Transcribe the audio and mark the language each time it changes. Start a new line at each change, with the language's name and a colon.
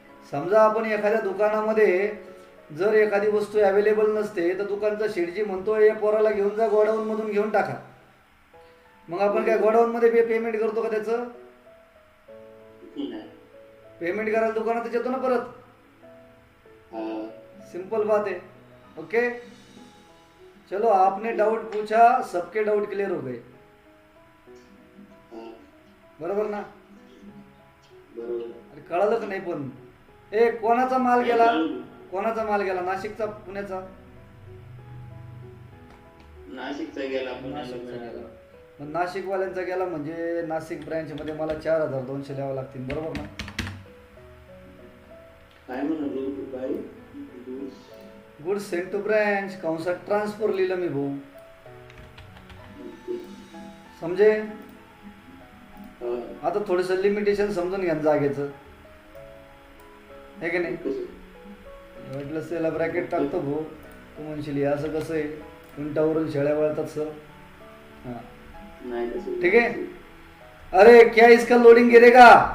Marathi: समजा आपण एखाद्या दुकानामध्ये जर एखादी वस्तू अवेलेबल नसते तर दुकानचा शेठजी म्हणतो या पोराला घेऊन जा गोडाऊन मधून घेऊन टाका. मग आपण काय गोडाऊन मध्ये पेमेंट करतो का त्याचं. नाही. पेमेंट करायला दुकानात येतो ना परत. हा.
Hindi: सिंपल बात है. ओके चलो आपने डाउट पूछा, सबके डाउट क्लियर हो गए.
Marathi: हा. बरोबर ना. बरोबर. अरे कळालं का नाही पण. कोणाचा माल गेला, कोणाचा माल गेला, नाशिकचा पुण्याचा. नाशिकचा गेला नाशिकचा पुण्याला. गेला. मग नाशिकवाल्यांचा गेला म्हणजे नाशिक ब्रँच मध्ये मला 4200 द्यावं लागतील. बरोबर ना. काय म्हणालो बाई. गुड सेंट टू ब्रँच कंसात ट्रान्सफर लिहिलं मी भाऊ. समजे. हा. आता थोडस लिमिटेशन समजून घ्या जागेचं, हे की नाही. म्हटलं त्याला ब्रॅकेट टाकतो भाऊ, तू म्हणशील हे असं कसं आहे, उंटावरून शेळ्या वळतात सर. हा नाही तसं.
Hindi: ठीक है. अरे क्या इसका लोडिंग गिरेगा.